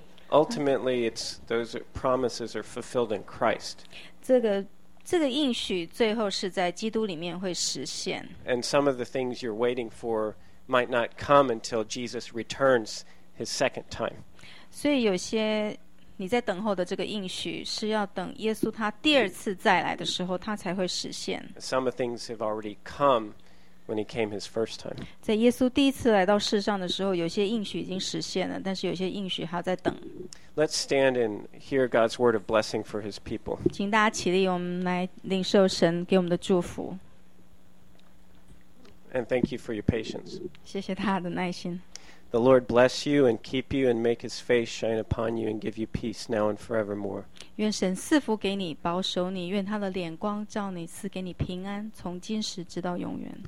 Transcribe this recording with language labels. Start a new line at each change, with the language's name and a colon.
English: Ultimately, it's those promises are fulfilled in Christ.
Chinese: 这个应许最后是在基督里面会实现。
English: And some of the things you're waiting for might not come until Jesus returns his second time.
Chinese: 所以有些。你在等候的这个应许是要等耶稣他第二次再来的时候他才会实现。
English: Some of things have already come when he came his first time.
Chinese: 在耶稣第一次来到世上的时候有些应许已经实现了但是有些应许还要再等。
English: Let's stand and hear God's word of blessing for his people.
Chinese: 请大家起立我们来领受神给我们的祝福。
English: And thank you for your patience.
Chinese: 谢谢他的耐心。
English: The Lord bless you and keep you and make his face shine upon you and give you peace now and forevermore.
Chinese: 愿神赐福给你保守你愿他的脸光照你赐给你平安从今时直到永远。